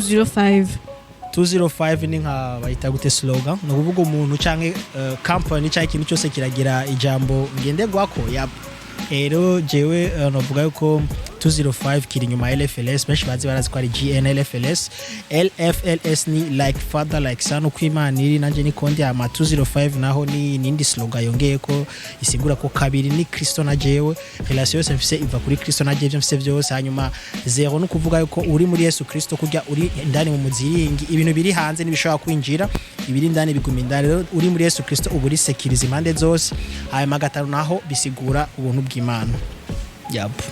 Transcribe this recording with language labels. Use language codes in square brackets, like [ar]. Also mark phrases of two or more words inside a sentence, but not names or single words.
[rn] 205 ni nka bayita gute slogan no kuvuga umuntu canke company cyangwa ikintu cyose kiragira ijambo ngenderwako yep rero jewe novuga yuko 205 kiri nyuma LFLS benshi bazi barazi ko ari GNLFLS LFLS ni [en] like father like son [rn] uko Imana iri nanje ni konde ama 205 naho ni nindi slogan yongeye ko isigura ko kabiri ni Kristo na jewe relation yose mfise iva kuri Kristo na jewe mfise byose hanyuma zero no kuvuga yuko uri muri Yesu Kristo kurya uri ndani mu muziringi ibintu biri hanze nibishobora kwinjira ibiri ndani biguma indani rero uri muri Yesu Kristo uburi securize impande zose hanyuma gatanu naho bisigura ubuntu bw'Imana yap